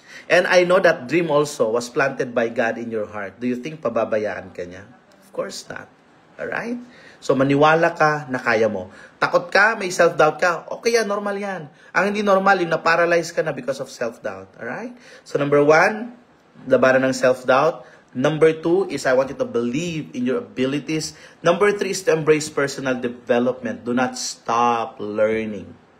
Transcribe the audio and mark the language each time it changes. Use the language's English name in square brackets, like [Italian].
[English] And I know that dream also was planted by God in your heart. Do you think [Filipino] pababayaan ka niya? [English] Of course not. Alright? [Filipino] So maniwala ka na kaya mo. Takot ka, may self-doubt ka, okay yan, normal yan. Ang hindi normal, yung na-paralyze ka na [English] because of self-doubt. [Filipino] Alright? [English] So number 1, [Filipino] labanan ng self-doubt. [English] Number 2 is I want you to believe in your abilities. Number 3 is to embrace personal development. Do not stop learning.